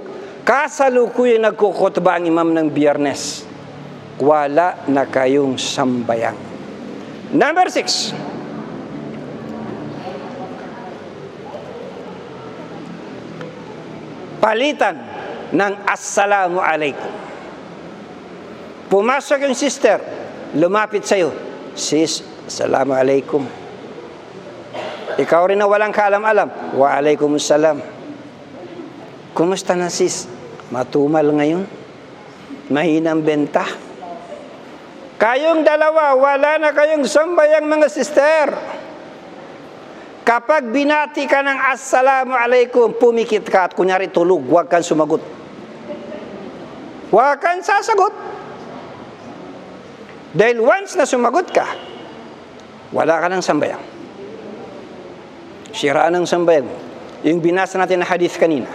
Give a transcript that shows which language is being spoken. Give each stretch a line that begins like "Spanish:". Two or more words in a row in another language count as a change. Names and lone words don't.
Filipino: Kasalukuyan nagkukutba ang imam ng Biyernes. Wala na kayong sambayang. Number 6. Palitan ng
Arabic: السلام عليكم.
Filipino: Pumasok yung sister, lumapit sa'yo. Sis,
Arabic: السلام عليكم.
Filipino: Ikaw rin na walang kaalam-alam.
Arabic: وعليكم السلام.
Filipino: Kumusta na sis? Matumal ngayon? Mahina ang benta? Kayong dalawa, wala na kayong sambayang mga sister. Kapag binati ka ng
Arabic: السلام عليكم,
Filipino: pumikit ka at kunyari tulog, huwag kang sumagot. Huwag kang sasagot. Dahil once na sumagot ka, wala ka ng sambayang. Siraan ng sambayang. Yung binasa natin na hadith kanina.